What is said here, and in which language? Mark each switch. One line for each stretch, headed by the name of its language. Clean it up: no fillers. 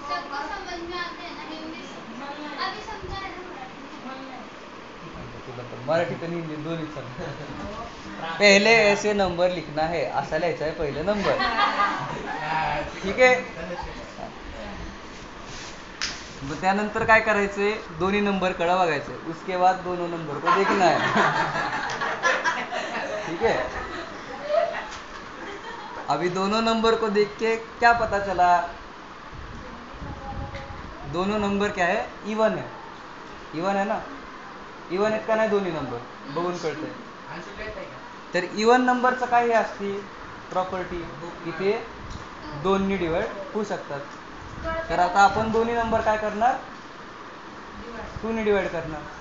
Hindi: सबको समझ में आते हैं ना इंग्लिश अभी समझा है ना मराठी में
Marathi: मराठी आणि हिंदी दोन्ही पहिले
Hindi: ऐसे नंबर लिखना है,
Marathi: असा लिहायचा आहे पहिले नंबर. ठीक आहे. मग त्यानंतर काय करायचंय, दोन्ही नंबर कडे बघायचे.
Hindi: उसके बाद दोनों नंबर को देखना है. ठीक है. अभी दोनों नंबर को देख के क्या पता चला, दोनों नंबर क्या है, इवन है. इवन है ना,
Marathi: इवन आहेत का नाही दोन्ही नंबर, बघून कळतंय. आन्सर लिहिताय का? तर इवन नंबरचं काय हे असते प्रॉपर्टी, की ते दोन्ही डिवाइड होऊ शकतात. तर आता आपण दोन्ही नंबर काय करणार, 2 ने डिवाइड करणार.